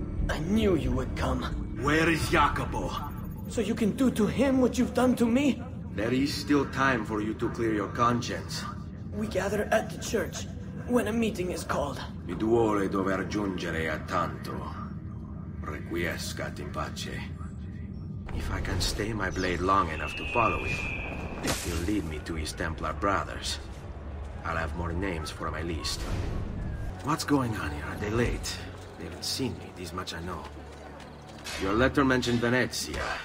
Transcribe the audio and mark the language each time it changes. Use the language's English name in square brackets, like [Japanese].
[English] I knew you would come. Where is Jacopo? So you can do to him what you've done to me? There is still time for you to clear your conscience. We gather at the church when a meeting is called. [Italian] Mi duole dover giungere a tanto. [Latin] Requiescat in pace. [English] If I can stay my blade long enough to follow him, he'll lead me to his Templar brothers. I'll have more names for my list. What's going on here? Are they late? They haven't seen me, this much I know. Your letter mentioned Venezia.